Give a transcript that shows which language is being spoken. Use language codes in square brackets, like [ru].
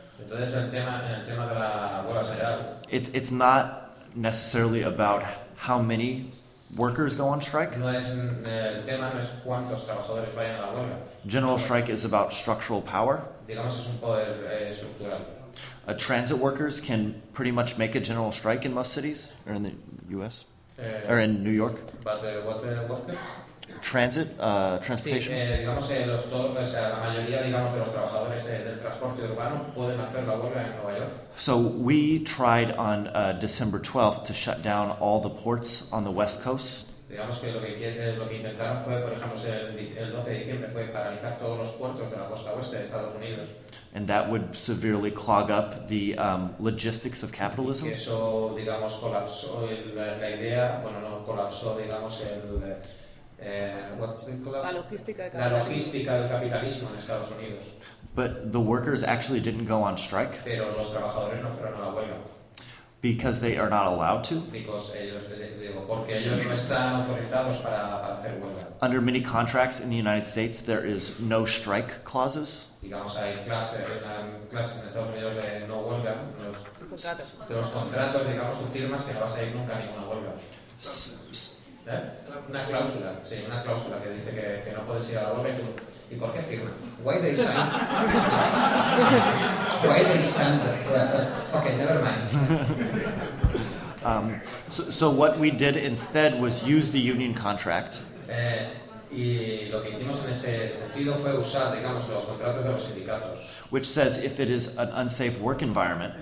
[es] Entonces, en el tema de la huelga general. [en] It's not necessarily about how many workers go on strike. [es] No es, el tema no es cuántos trabajadores vayan a la huelga. [en] General strike is about structural power. [es] Digamos, es un poder estructural. [en] Transit workers can pretty much make a general strike in most cities, or in the U.S., or in New York. But what workers? Transit, transportation. [es] Sí, digamos que los todos, o sea, la mayoría, digamos, de los trabajadores del transporte urbano pueden hacer la huelga en Nueva York. [en] So we tried on December 12th to shut down all the ports on the West Coast. [es] Digamos que lo que intentaron fue, por ejemplo, el 12 de diciembre fue paralizar todos los puertos de la costa oeste de Estados Unidos. [en] And that would severely clog up the logistics of capitalism. [es] Eso, digamos, colapsó la idea, bueno, no colapsó, digamos, la logística del capitalismo en Estados Unidos. [en] But the workers actually didn't go on strike. [es] Pero los trabajadores no fueron a la huelga. [en] Because they are not allowed to. [es] Porque ellos no están autorizados para hacer huelga. [en] Under many contracts in the United States, there is no strike clauses. [es] Digamos, hay clases en Estados Unidos de no huelga. Los contratos, digamos, tú firmas que no vas a ir nunca a ninguna huelga. Una cláusula que dice que no puedes ir a la huelga. ¿Y por qué firma? [en] Why they sign? Okay, never mind. So what we did instead was use the union contract. [es] Y lo que hicimos en ese sentido fue usar, digamos, los contratos de los sindicatos. [en] Which says if it is an unsafe work environment.